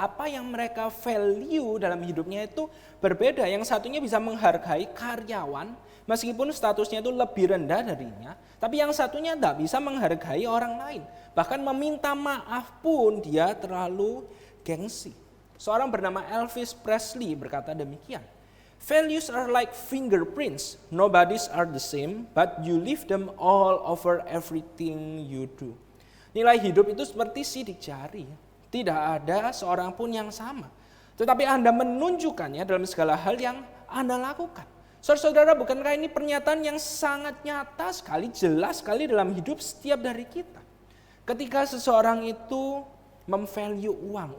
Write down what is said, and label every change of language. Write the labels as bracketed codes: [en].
[id] Apa yang mereka value dalam hidupnya itu berbeda. Yang satunya bisa menghargai karyawan meskipun statusnya itu lebih rendah darinya. Tapi yang satunya tidak bisa menghargai orang lain. Bahkan meminta maaf pun dia terlalu gengsi. Seorang bernama Elvis Presley berkata demikian. [en] Values are like fingerprints. Nobody's are the same, but you leave them all over everything you do. [id] Nilai hidup itu seperti sidik jari. Tidak ada seorang pun yang sama. Tetapi Anda menunjukkannya dalam segala hal yang Anda lakukan. Saudara-saudara, bukankah ini pernyataan yang sangat nyata sekali, jelas sekali dalam hidup setiap dari kita. Ketika seseorang itu memvalue uang.